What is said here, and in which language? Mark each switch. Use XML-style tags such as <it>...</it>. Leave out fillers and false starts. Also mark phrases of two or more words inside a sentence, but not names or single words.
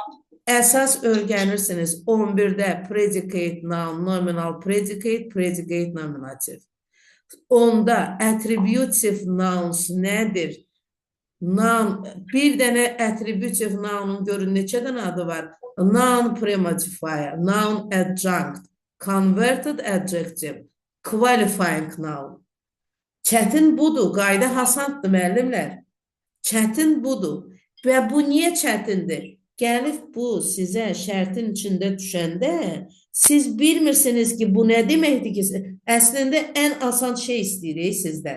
<az>əsas öyrənirsiniz</az> <en>11-də predicate noun, nominal predicate, predicate nominativ.</en> <az>10-da</az> <en>attributive nouns</en> <az>nədir? Noun, bir dənə</az> <en>attributive nounun</en> <az>görün neçə dənə adı var?</az> <en>Noun premodifier, noun adjunct, converted adjective, qualifying noun.</en> <az>Çətin budur, qayda hasanddır müəllimlər. Çətin budur. Və bu niyə çətindir? Gəlib bu sizə şərtin içində düşəndə siz bilmirsiniz ki, bu nə deməkdir ki, əslində ən asan şey istəyirik sizdən.</az>